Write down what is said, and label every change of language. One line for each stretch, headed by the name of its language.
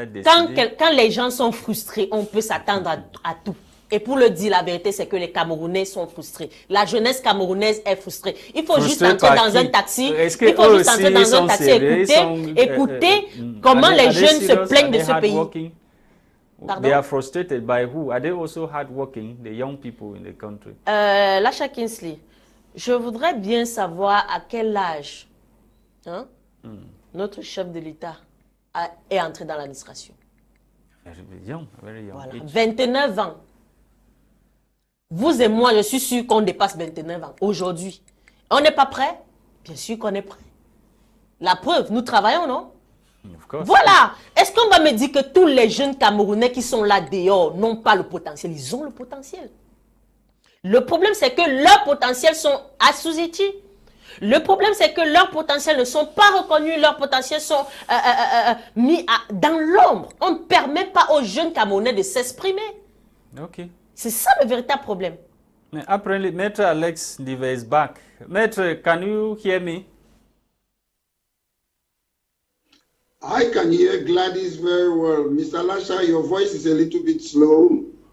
French: Quand les gens sont frustrés, on peut s'attendre à tout. Et pour le dire, la vérité, c'est que les Camerounais sont frustrés. La jeunesse camerounaise est frustrée. Il faut juste entrer dans un taxi. Écouter comment les jeunes se plaignent de ce pays.
English: They are frustrated by who? Are they also hardworking, the young people in the country?
French: Lasha Kinsley, je voudrais bien savoir à quel âge notre chef de l'État est entré dans l'administration.
English: Very young.
French: Voilà. 29 ans. Vous et moi, je suis sûr qu'on dépasse 29 ans aujourd'hui. On n'est pas prêt? Bien sûr qu'on est prêt. La preuve, nous travaillons, non? Voilà. Est-ce qu'on va me dire que tous les jeunes Camerounais qui sont là dehors n'ont pas le potentiel? Ils ont le potentiel. Le problème, c'est que leurs potentiels sont assujettis. Le problème, c'est que leurs potentiels ne sont pas reconnus. Leurs potentiels sont mis dans l'ombre. On ne permet pas aux jeunes Camerounais de s'exprimer. Ok. C'est ça le véritable problème.
English: Apparently, Maître Alex Ndive is back. Maître, can you hear me? I can hear Gwladys very well. Mr. Lasha, your voice is a little bit slow.